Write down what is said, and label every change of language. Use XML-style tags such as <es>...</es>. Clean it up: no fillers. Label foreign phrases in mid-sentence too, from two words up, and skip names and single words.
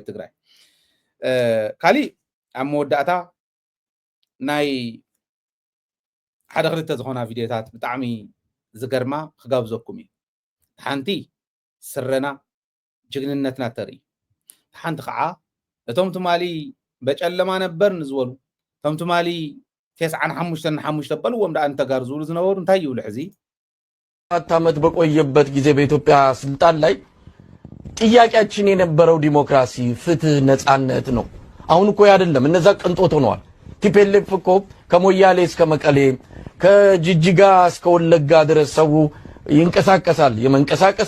<ti>ትግራይ ካሊእ ኣብ መወዳእታ ናይ ሓደ ክልተ ዝኾና ቪድዮታት ብጣዕሚ ዝገርማ ክጋብዘኩም እዩ ሓንቲ ስረና ጅግንነትና ተርኢ ሓንቲ ከዓ እቶም ትማሊ በጨለማ ነበር ንዝበሉ እቶም ትማሊ 95 በልዎም ዳ እንተጋር ዝብሉ ዝነበሩ እንታይ ይብሉ ሕዚ</ti> <am>4 ዓመት በቆየበት ጊዜ በኢትዮጵያ ስልጣን ላይ ጥያቄያችን የነበረው ዲሞክራሲ፣ ፍትህ፣ ነፃነት ነው። አሁን እኮ አይደለም እነዛ ቅንጦት ሆነዋል። ቲፒኤልኤፍ እኮ ከሞያሌ እስከ መቀሌ ከጅጅጋ እስከ ወለጋ ድረስ ሰው ይንቀሳቀሳል። የመንቀሳቀስ</am>